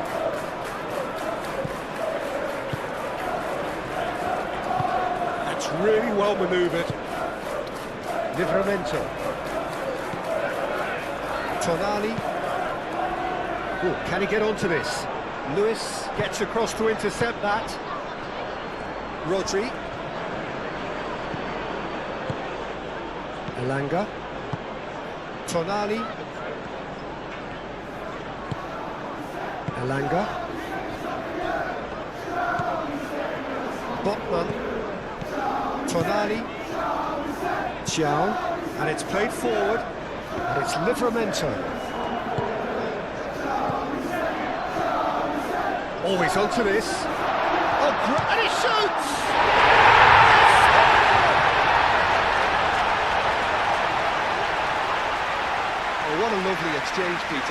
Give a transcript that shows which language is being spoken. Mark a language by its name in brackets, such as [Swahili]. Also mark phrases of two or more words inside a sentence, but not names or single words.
[English] That's really well manoeuvred. Livramento. Tonali. Ooh, can he get onto this? Lewis gets across to intercept that. Rodri. Elanga. Tonali. Elanga. Botman. Tonali. Chiao. And it's played forward. And it's Livramento. Always onto this. Oh, and he shoots! Oh, what a lovely exchange, Peter.